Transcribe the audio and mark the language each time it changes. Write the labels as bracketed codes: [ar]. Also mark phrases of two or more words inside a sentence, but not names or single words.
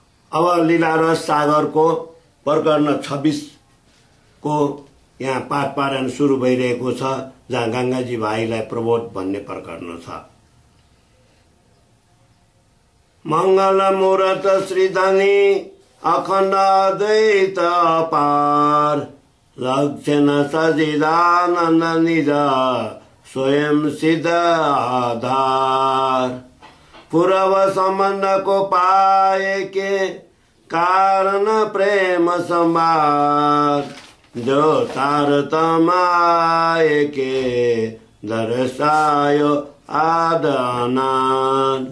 [ne] अब लीला रस सागरको प्रकरण 26 को यहाँ पाठ पारायण सुरु भइरहेको छ, जहाँ गंगाजी भाइलाई प्रबोध भन्ने प्रकरण छ। [hi] मंगल मूरत श्रीधनी अखण्ड अद्वैत अपार, लक्षण सजिदानन्द निज स्वयं सिद्ध आधार। पूर्व संबंध को पाए के कारण प्रेम संवाद, जो तारतमाए के दर्शायो आदनाद।